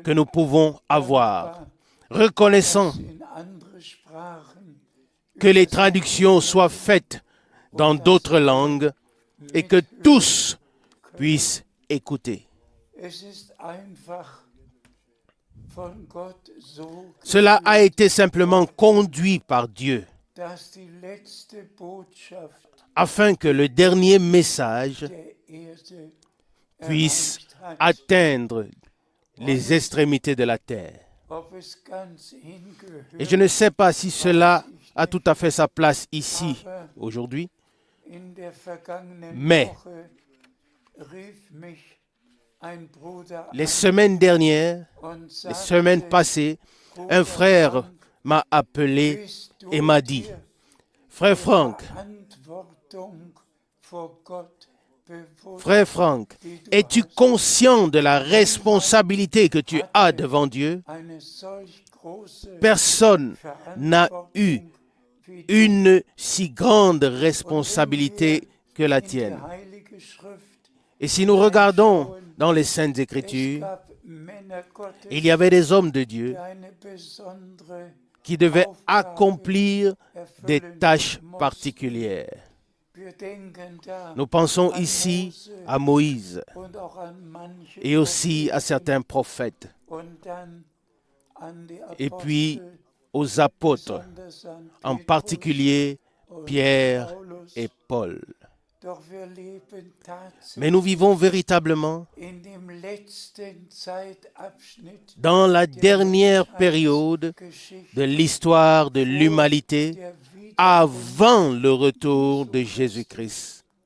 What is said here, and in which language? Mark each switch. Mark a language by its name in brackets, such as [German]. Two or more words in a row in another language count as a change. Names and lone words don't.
[French] que nous pouvons avoir. Reconnaissants [German] In andere Sprachen [French] que les traductions soient faites dans d'autres langues et que tous puissent écouter. [German] Es ist einfach von Gott so, [French] Cela a été simplement conduit par Dieu [German] dass die letzte Botschaft [French] afin que le dernier message [German] der Erde [French] puisse [German] erreicht hat. [French] atteindre les extrémités de la terre. [German] Ob es ganz hingehört, [French] Et je ne sais pas si cela a tout à fait sa place ici, aujourd'hui, [German] in der vergangenen [French] Mais [German] Woche rief mich ein Bruder [French] les [German] an [French] semaines dernières, [German] und [French] les [German] sagte, [French] semaines passées, un frère m'a appelé [German] bist du [French] et m'a dit, [German] dir [French] Frère Franck, [German] Verantwortung vor Gott bewusst, [French] Frère Franck, [German] die du [French] es-tu [German] hast, [French] conscient de la responsabilité que tu as devant Dieu? [German] eine solch große [French] Personne n'a eu [German] Verantwortung wie [French] une si grande responsabilité que la [German] in der [French] tienne. [German] Heilige Schrift. [French] Et si nous regardons dans les Saintes [German] Es [French] Écritures, [German] gab Männer Gottes, [French] il y avait des hommes de Dieu [German] die eine besondere [French] qui devaient [German] Aufgabe [French] accomplir des [German] erfüllen [French] tâches [German] mussten. [French] particulières. [German] Wir denken da [French] Nous pensons [German] an [French] ici [German] Mose [French] à Moïse [German] und auch an manche [French] et aussi à [German] Propheten [French] certains prophètes. [German] und dann [French] et puis aux apôtres, en particulier Pierre et Paul. Mais nous vivons véritablement dans la dernière période de l'histoire de l'humanité avant le retour de Jésus-Christ.